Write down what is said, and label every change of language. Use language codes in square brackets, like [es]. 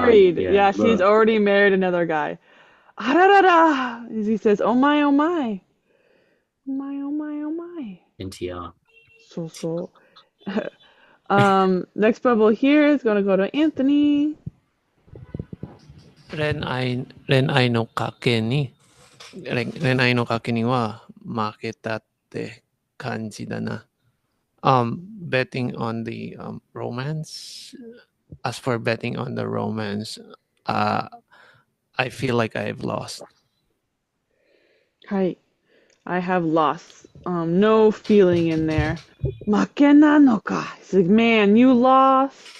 [en] Married. Yeah, Yeah, she's blah. already married another guy. Ararara! As he says, oh my, oh my. Oh my, oh my, oh my. NTR. So. Next bubble here is gonna go to Anthony. [ja] 恋愛の賭けに、恋愛の賭けには負けたって感じだな。 [en] Betting on the romance. As for betting on the romance, I feel like I've lost. Hi. I have lost. No feeling in there. [ja] Makena no ka. [en] It's like, man, you lost.